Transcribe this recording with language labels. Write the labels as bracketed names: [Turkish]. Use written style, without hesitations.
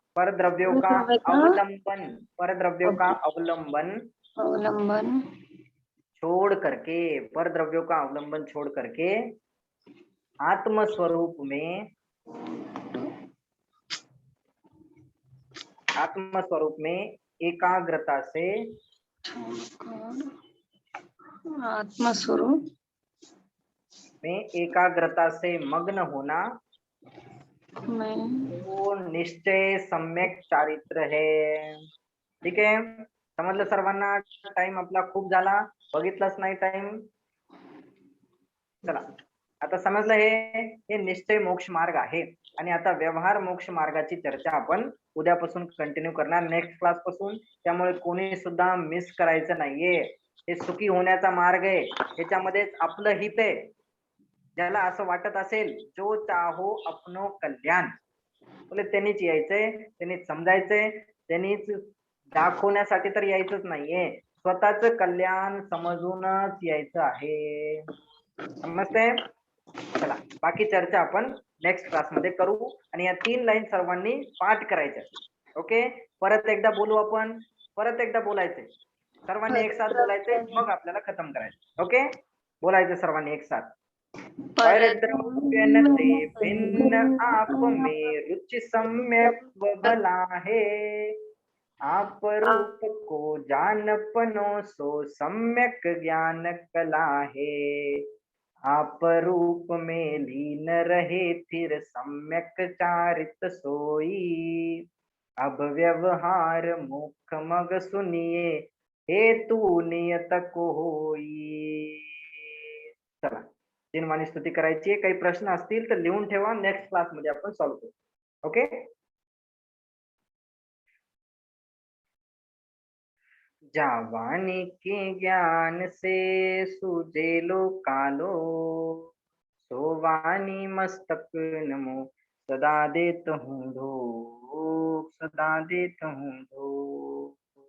[Hindi] पर द्रव्यों का अवलंबन, पर द्रव्यों का अवलंबन छोड़ करके, पर द्रव्यों का अवलंबन छोड़ करके आत्म स्वरूप में एकाग्रता से, आत्मा स्वरूप में एकाग्रता से मग्न होना में वो निश्चय सम्यक चारित्र है। [Marathi] ठीक आहे, समजलं सर्वांना? टाइम आपला खूप झाला, बघितलाच नाही टाइम। चला आता समजलं, हे निश्चय मोक्ष मार्ग आहे। आणि आता व्यवहार मोक्ष मार्गाची चर्चा आपण उद्यापासून कंटिन्यू करणार, नेक्स्ट क्लास पासून। त्यामुळे कोणी सुद्धा मिस करायचं नाहीये। हे सुखी होण्याचा मार्ग आहे, याच्यामध्येच आपलं हित आहे। ज्याला असं वाटत असेल [Hindi] जो चाहो अपनो कल्याण, [Marathi] बोले त्यांनीच यायचंय, त्यांनीच समजायचंय, त्यांनीच दाखवण्यासाठी तर यायचंच नाहीये, स्वतःच कल्याण समजूनच यायचं आहे। समजते? चला बाकी चर्चा आपण नेक्स्ट क्लास मध्ये करू। आणि या 3 लाईन सर्वांनी पाठ करायच्या। ओके, परत एकदा बोलू आपण, परत एकदा बोलायचंय सर्वांनी एक साथ बोलायचंय, मग आपल्याला खतम करायचं। ओके, बोलायचं सर्वांनी एक साथ। [Hindi] पर द्रव्य न ते भिन्न आप में रुचि सम्यक भला है, आप रूप को जानपनो सो सम्यक ज्ञान कला है, आप रूप में लीन रहे फिर सम्यक चारित सोई, अब व्यवहार मुख मग सुनिए हेतु नियत को होई। [Marathi] चला 3 वाणी स्तुती करायची आहे। काही प्रश्न असतील तर लिहून ठेवा, नेक्स्ट क्लास मध्ये आपण सॉल्व्ह करू। [Hindi] ओके, जावानी के ज्ञान से सूझे लो कालो, सोवानी मस्तक नमो सदा देत हूँ धो, सदा देत हूँ धो।